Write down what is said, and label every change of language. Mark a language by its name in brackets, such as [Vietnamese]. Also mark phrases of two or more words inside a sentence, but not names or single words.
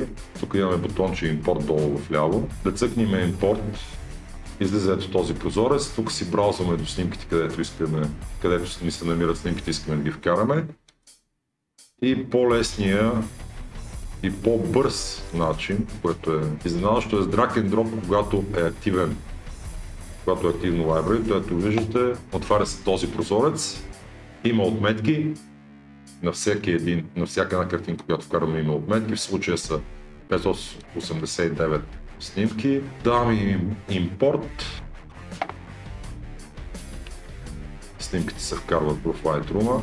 [Bulgarian] Тук имаме бутонче Import долу вляво. Да цъкнем Import, излиза ето този прозорец. Тук си браузваме до снимките, където ни се намират снимките, искаме да ги вкараме. И по-лесния и по-бърз начин, което е изненадващо, е с [English] drag and drop, [Bulgarian] когато е активен. Когато е активно Library, ето виждате, отваря се този прозорец. Има отметки на всяка една картинка, която вкараме, има отметки. В случая са 589 снимки. Давам им импорт. Снимките се вкарват в Lightroom.